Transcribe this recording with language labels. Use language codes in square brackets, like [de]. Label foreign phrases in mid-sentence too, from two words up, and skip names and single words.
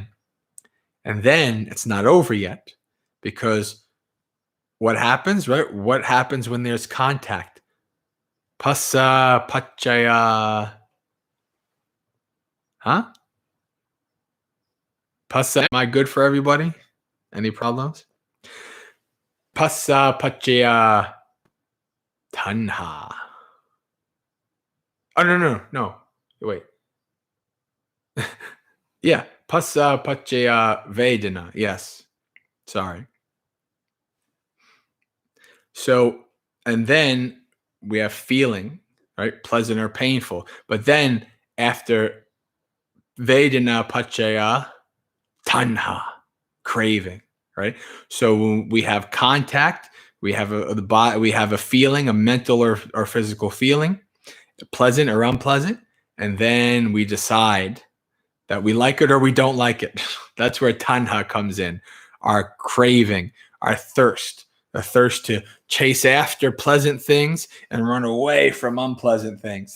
[en] And then it's not over yet, because what happens, right? What happens when there's contact? [pi] Passa, paccaya. Huh? [en] Passa, am I good for everybody? Any problems? Passa, [pi] paccaya, tanha. [en] Oh, no. Wait. [pi] Yeah. Pasa pachaya vedana. [en] Yes. Sorry. So, and then we have feeling, right? Pleasant or painful. But then after [pi] vedana pachaya, tanha, [en] craving, right? So when we have contact, we have we have a feeling, a mental or physical feeling, pleasant or unpleasant, and then we decide that we like it or we don't like it. That's where tanha comes in. Our craving, our thirst, a thirst to chase after pleasant things and run away from unpleasant things.